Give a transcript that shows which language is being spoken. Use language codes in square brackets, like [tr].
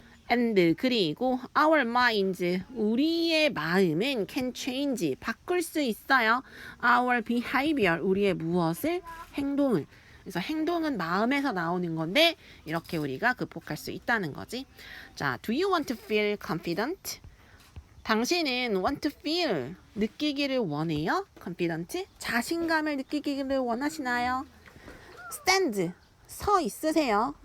[ko] And 그리고 [en] our minds, [ko] 우리의 마음은 [en] can change, [ko] 바꿀 수 있어요. [en] Our behavior, [ko] 우리의 무엇을? 행동을. 그래서 행동은 마음에서 나오는 건데 이렇게 우리가 극복할 수 있다는 거지. [en] 자, do you want to feel confident? [ko] 당신은 [en] want to feel, [ko] 느끼기를 원해요? [en] confident? [ko] 자신감을 느끼기를 원하시나요? stand, 서 있으세요.